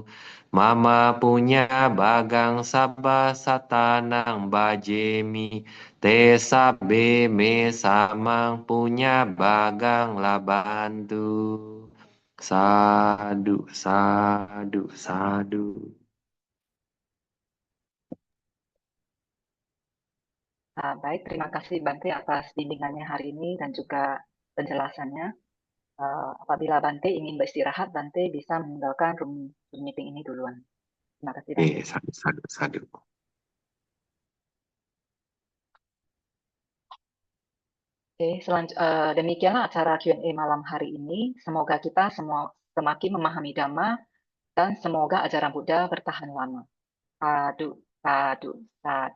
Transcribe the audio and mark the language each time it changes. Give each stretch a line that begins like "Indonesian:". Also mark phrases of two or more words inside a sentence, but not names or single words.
Pali: Mama punya bagang sabba satanang bajemi. Te sabe me samang punya bagang labantu. Sadu, sadu, sadu.
Indonesian: Baik, terima kasih Bante atas bimbingannya hari ini dan juga penjelasannya. Apabila Bante ingin beristirahat, Bante bisa meninggalkan
English: room meeting
Indonesian: ini duluan. Terima kasih Bante.
Pali: Sadu, sadu, sadu.
Indonesian: Oke, demikianlah acara Q&A malam hari ini. Semoga kita semua semakin memahami Dhamma dan semoga ajaran Buddha bertahan lama.
Pali: Sadu, sadu, sadu.